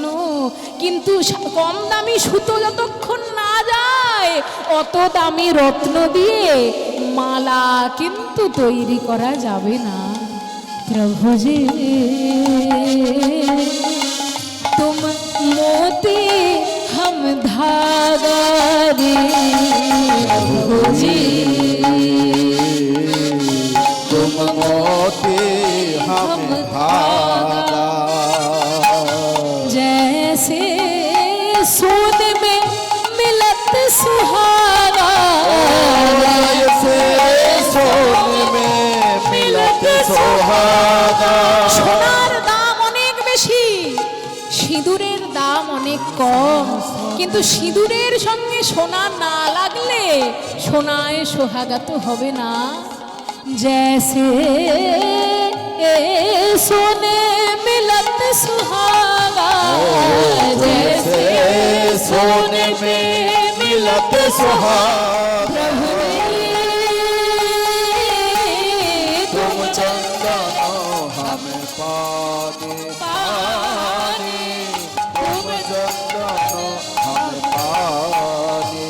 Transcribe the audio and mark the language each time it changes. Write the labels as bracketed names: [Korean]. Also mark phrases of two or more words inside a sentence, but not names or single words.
[Bangla] কিন্তু কম দামি সুতো যতক্ষণ না যায়, অত দামি রত্ন দিয়ে মালা কিন্তু তৈরি করা যাবে না। [Hindi] प्रभु जी तुम मोती हम धागा रे प्रभु जी तुम मोती हम धागा। जैसे सोने में मिलत सुहागा, जैसे सोने में मिलत सुहागा। [Bangla] সোনার দাম অনেক বেশি, সিঁদুরের দাম অনেক কম, কিন্তু সিঁদুরের সঙ্গে সোনা না লাগলে সোনায় সোহাগা তো হবে না। [Hindi] जैसे सोने मिलत सुहागा, जैसे सोने में मिलत सुहागा। तुम चंदन हम पानी पानी, तुम चंदन हम पानी।